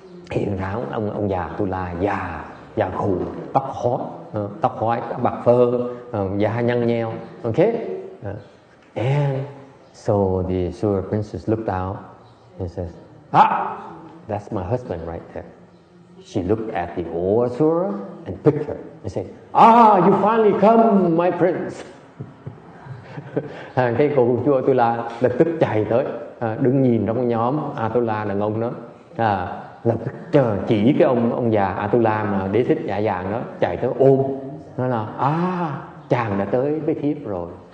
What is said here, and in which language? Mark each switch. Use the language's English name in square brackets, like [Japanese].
[Vietnamese] Hiện ra ông già Atula già khù, tóc hói, bạc phơ, da nhăn nheo. [English] Okay. And so the Asura princess looked out and says, that's my husband right there. She looked at the old Asura and picked her and said, you finally come, my prince. [Vietnamese] Cái cô chúa Atula lập tức chạy tới, đứng nhìn trong nhóm Atula đàn ông đó, lập tức chỉ cái ông già Atula mà Đế Thích dạ vàng đó, chạy tới ôm, nói là chàng đã tới với thiếp rồi.